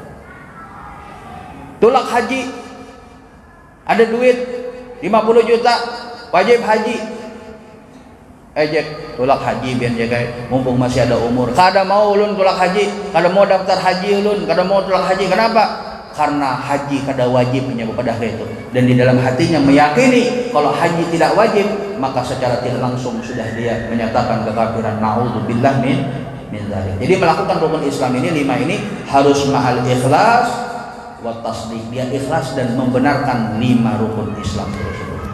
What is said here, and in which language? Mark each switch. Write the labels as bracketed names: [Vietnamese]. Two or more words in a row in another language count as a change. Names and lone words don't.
[Banjar] Tulak haji, ada duit 50 juta, wajib haji. Ejek tulak haji biar jaga mumpung masih ada umur. Kada mau ulun tulak haji, kada mau daftar haji ulun, kada mau tulak haji. Kenapa? Karena haji kada wajibnya pada hari itu. [Indonesian] Dan di dalam hatinya meyakini kalau haji tidak wajib, maka secara tidak langsung sudah dia menyatakan kekafiran. [Arabic] Naudzubillah min dzalik. [Indonesian] Jadi melakukan rukun Islam ini 5 ini harus [Arabic] ma'al ikhlas wa tasdiq. [Indonesian] Dia ikhlas dan membenarkan 5 rukun Islam tersebut.